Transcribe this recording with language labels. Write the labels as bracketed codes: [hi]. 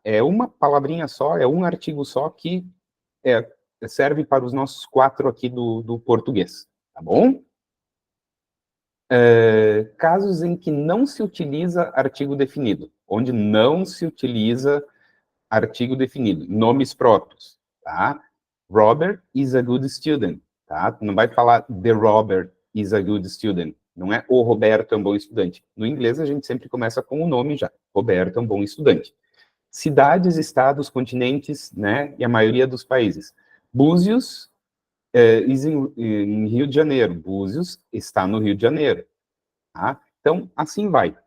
[pt] É uma palavrinha só, é um artigo só que serve para os nossos 4 aqui do português, tá bom? Casos em que não se utiliza artigo definido, onde não se utiliza artigo definido, nomes próprios, tá? [en] Robert is a good student, tá? [pt] Não vai falar [en] the Robert is a good student, [pt] não é o Roberto é um bom estudante. No inglês a gente sempre começa com o nome já, Roberto é um bom estudante. Cidades, estados, continentes, né, e a maioria dos países. Búzios em Rio de Janeiro, Búzios está no Rio de Janeiro, tá? Então, assim vai.